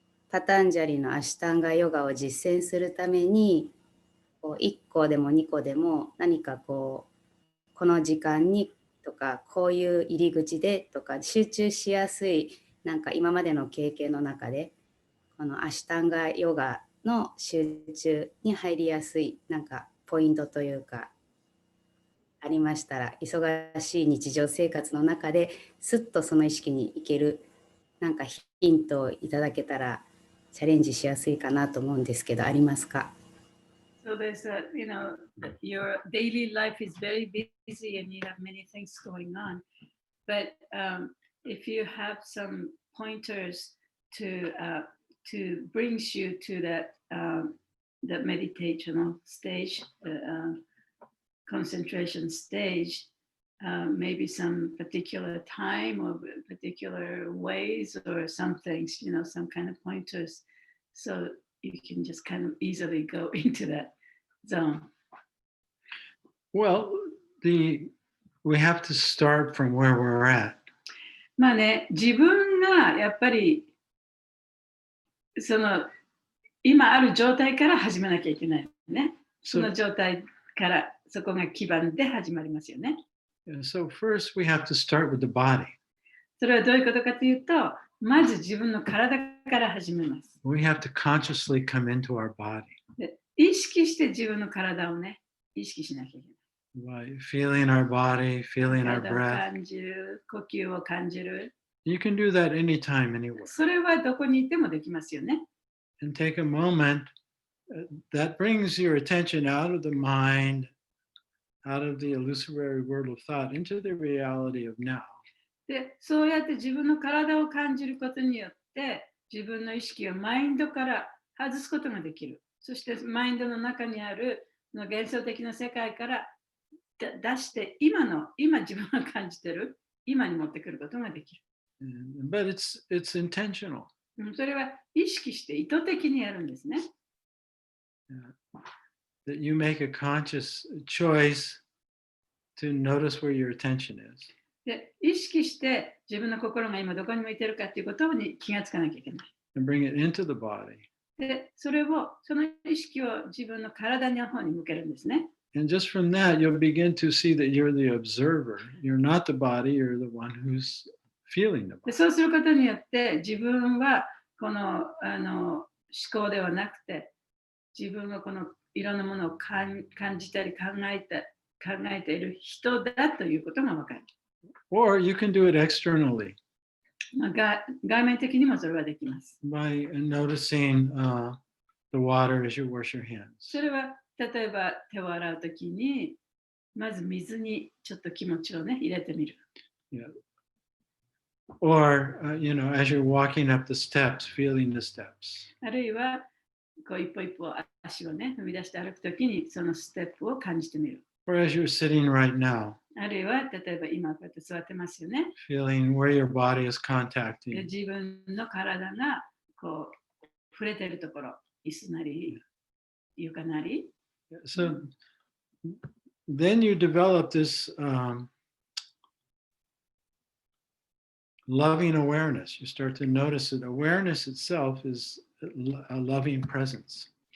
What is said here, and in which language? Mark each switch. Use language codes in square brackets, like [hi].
[ja] パタンジャリのアシュタンガヨガを実践するために1個でも2個でも何かこの時間にとかこういう入り口でとか集中しやすいなんか今までの経験の中でこのアシュタンガヨガの集中に入りやすいなんかポイントというかありましたら、忙しい日常生活の中ですっとその意識に行けるなんかヒントをいただけたらチャレンジしやすいかなと思うんですけど、ありますか？ [en] So there's your daily life is very busy and you have many things going on. But if you have some pointers to brings you to that meditational stage, concentration stage, maybe some particular time or particular ways or some things, some kind of pointers. So you can just kind of easily go into that zone. Well, we have to start from where we're at. [ja] まあね、自分がやっぱり今ある状態から始めなきゃいけないね。その状態からそこが基盤で始まりますよね。 [en] So first we have to start with the body. [ja] それはどういうことかというと、まず自分の体から始めます。 [en] We have to consciously come into our body. [ja] で意識して自分の体をね、意識しなきゃいけない。 [en] By feeling our body, feeling our [ja] 体を [en] breath. [ja] 感じる、呼吸を感じる。 [en] You can do that anytime, anywhere. [ja] それはどこにいてもできますよね。 [en] And take a moment that brings your attention out of the mind, out of the illusory world of thought, into the reality of now. [ja] で、そうやって自分の体を感じることによって、自分の意識をマインドから外すことができる。そしてマインドの中にある幻想的な世界から出して、今自分が感じている、今に持ってくることができる。 [en] But it's intentional. [ja] それは意識して意図的にやるんですね。 [en] That you make a conscious choice to notice where your attention is. [ja] で、意識して自分の心が今どこに向いているかということに気がつかなきゃいけない。 [en] And bring it into the body. [ja] で、その意識を自分の体の方に向けるんですね。 [en] And just from that, you'll begin to see that you're the observer. You're not the body, you're the one who's feeling the body. [ja] そうすることによって自分はこの思考ではなくて自分がこのいろんなものを感じたり考考えている人だということがわかる。 [en] Or you can do it externally [ja] 外面的にもそれはできます。 [en] by noticing the water as you wash your hands. [ja] それは例えば手を洗うときに、まず水にちょっと気持ちをね、入れてみる。 [en] Yeah. Or, as you're walking up the steps, feeling the steps. [ja] あるいは、こう一歩一歩足をね、踏み出して歩くときに、そのステップを感じてみる。 [en] Or as you're sitting right now, [ja] あるいは、例えば今こうやって座ってますよね。 [en] feeling where your body is contacting. [ja] 自分の体がこう触れているところ、椅子なり、床なり。 [en] So then you develop this loving awareness. You start to notice that awareness itself is a loving presence.